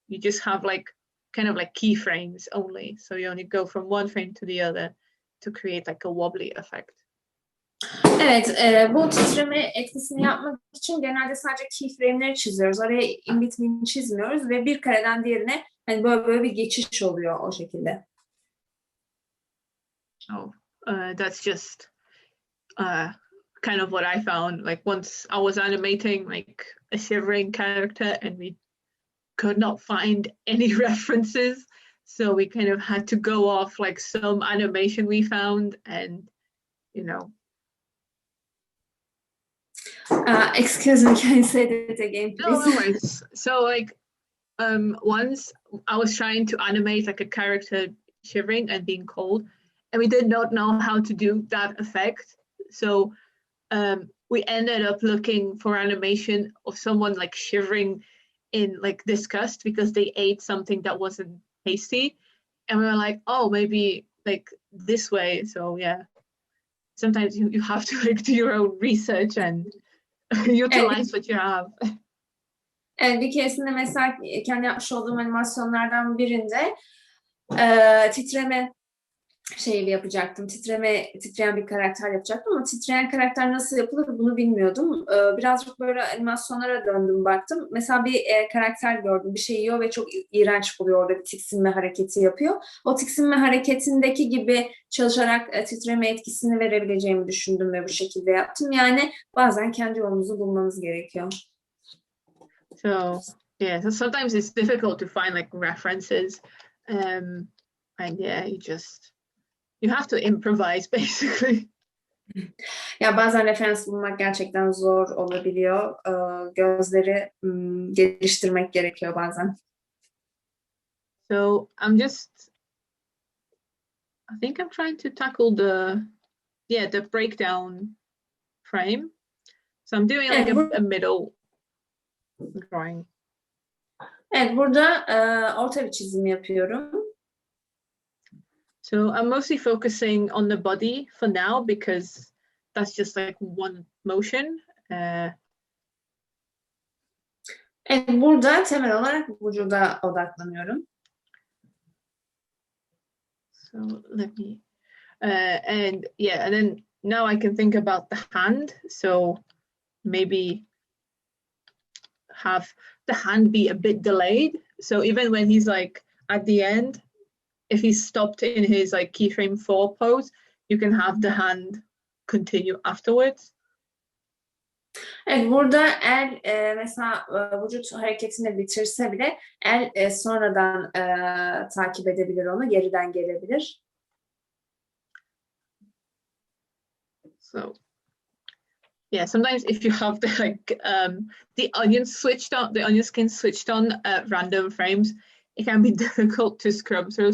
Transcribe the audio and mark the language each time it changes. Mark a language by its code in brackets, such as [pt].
[en] You just have like kind of like keyframes only. So you only go from one frame to the other to create like a wobbly effect. [tr] Evet, bu titreme etkisini yapmak için genelde sadece keyframe'leri çiziyoruz. Oraya in between çizmiyoruz ve bir kareden diğerine hani böyle bir geçiş oluyor o şekilde. [en] Oh, that's just kind of what I found. Like once I was animating like a shivering character and we could not find any references. So we kind of had to go off like some animation we found and, you know. Excuse me, can you say that again, please? No worries. So like once I was trying to animate like a character shivering and being cold, and we did not know how to do that effect. So we ended up looking for animation of someone like shivering in like disgust because they ate something that wasn't tasty. And we were like, oh, maybe like this way. So yeah, sometimes you have to like do your own research and utilize what you have. [tr] Evet, bir keresinde mesela kendi yapmış olduğum animasyonlardan birinde titreme şeyi yapacaktım. Titreyen bir karakter yapacaktım ama titreyen karakter nasıl yapılır bunu bilmiyordum. Birazcık böyle animasyonlara döndüm baktım. Mesela bir karakter gördüm. Bir şey yiyor ve çok iğrenç buluyor. Orada bir tiksinme hareketi yapıyor. O tiksinme hareketindeki gibi çalışarak titreme etkisini verebileceğimi düşündüm ve bu şekilde yaptım. Yani bazen kendi yolunuzu bulmanız gerekiyor. [en] So yeah, so sometimes it's difficult to find like references. And yeah, you have to improvise basically. [tr] Ya bazen referans bulmak gerçekten zor olabiliyor. Gözleri geliştirmek gerekiyor bazen. [en] So I think I'm trying to tackle the breakdown frame. So I'm doing like a middle drawing. [tr] Evet, burada orta bir çizim yapıyorum. [en] So I'm mostly focusing on the body for now because that's just like one motion. [tr] Evet, burada temel olarak vücuda odaklanıyorum. [en] So let me, and yeah, and then now I can think about the hand. So maybe have the hand be a bit delayed. So even when he's like at the end, if he's stopped in his like keyframe 4 pose, you can have the hand continue afterwards. [tr] Evet, burada el mesela vücut hareketini bitirse bile el sonradan takip edebilir onu, geriden gelebilir. [en] So yeah, sometimes if you have the onion skin switched on at random frames, it can be difficult to scrub through.